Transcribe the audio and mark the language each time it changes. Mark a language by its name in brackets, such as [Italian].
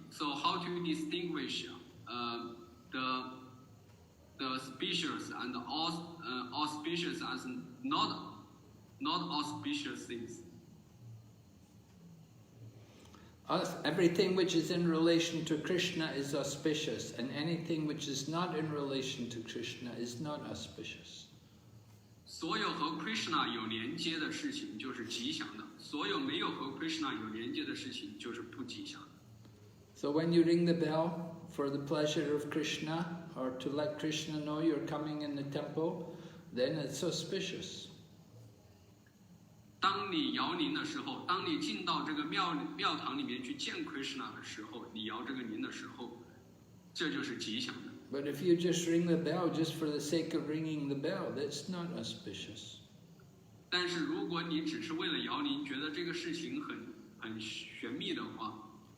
[English] So how to distinguish the species and all species as not not auspicious things. Everything which is in relation to Krishna is auspicious, and anything which is not in relation to Krishna is not auspicious. [Chinese] 所有和 Krishna 有连接的事情就是吉祥的，所有没有和 Krishna 有连接的事情就是不吉祥的。 [English] So when you ring the bell for the pleasure of Krishna, or to let Krishna know you're coming in the temple, then it's auspicious. [Chinese] 当你摇铃的时候，当你进到这个庙堂里面去见 Krishna 的时候，你摇这个铃的时候，这就是吉祥的。 [English] But if you just ring the bell just for the sake of ringing the bell, that's not auspicious. [Chinese] 但是如果你只是为了摇铃，觉得这个事情很玄秘的话，